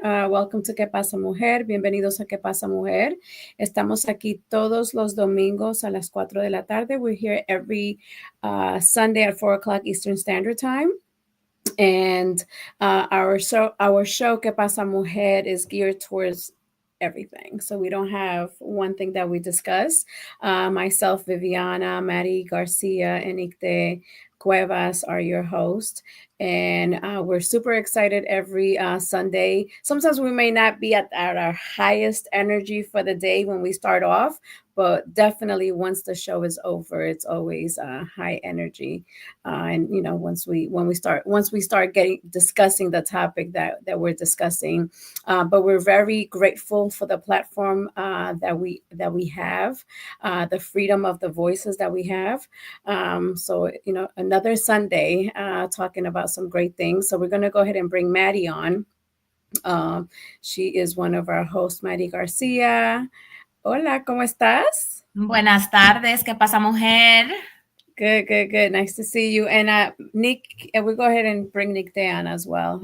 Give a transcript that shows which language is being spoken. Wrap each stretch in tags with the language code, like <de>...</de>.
<en>Welcome to ¿Qué pasa, Mujer?</en> <es>Bienvenidos a</es> <en>¿Qué pasa, Mujer?</en> <es>Estamos aquí todos los domingos a las 4 de la tarde.</es> <en>We're here every Sunday at 4 o'clock Eastern Standard Time. And our show, ¿Qué pasa, Mujer? Is geared towards everything. So we don't have one thing that we discuss. Myself, Viviana, Maddie Garcia, and Icte Cuevas are your hosts. And we're super excited every Sunday. Sometimes we may not be at our highest energy for the day when we start off, but definitely once the show is over, it's always high energy. And once we start discussing the topic that we're discussing, but we're very grateful for the platform that we have, the freedom of the voices that we have. So another Sunday talking about some great things. So we're going to go ahead and bring Maddie on. She is one of our hosts, Maddie Garcia.</en> <es>Hola, ¿cómo estás? Buenas tardes, ¿qué pasa, mujer?</es> <en>Good. Nice to see you. And Nick, we'll go ahead and bring Nick on as well.</en>